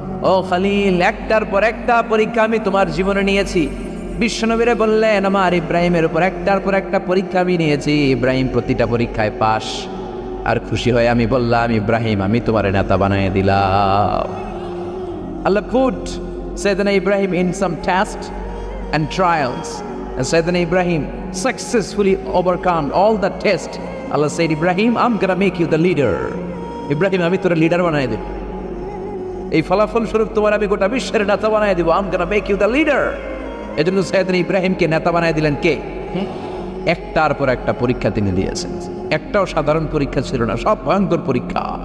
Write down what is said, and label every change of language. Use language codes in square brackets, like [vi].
[bn] ও খালিল, একটার পর একটা পরীক্ষা আমি তোমার জীবনে নিয়েছি। বিশ্বনবীরে বললেন, আমার ইব্রাহিমের উপর একটার পর একটা পরীক্ষা আমি নিয়েছি, ইব্রাহিম প্রতিটা পরীক্ষায় পাস। আর খুশি হয়ে আমি বললাম, ইব্রাহিম, আমি তোমার নেতা বানিয়ে দিলাম। [en] Allah put Sayyidina Ibrahim in some tests and trials, and Sayyidina Ibrahim successfully overcome all the tests. Allah said, Ibrahim, I'm gonna make you the leader. [bn] Ibrahim, আমি তোর লিডার বানিয়ে দেব। এই ফলাফল স্বরূপ তোমার আমি গোটা বিশ্বের নেতা বানিয়ে দেব। [en] I'm gonna make you the leader. [bn] এজন্য সাইয়েদনা ইব্রাহিমকে নেতা বানিয়ে দিলেন কে? একটার পর একটা পরীক্ষা তিনি দিয়েছেন। একটাও সাধারণ পরীক্ষা ছিল না, সব ভয়ঙ্কর পরীক্ষা।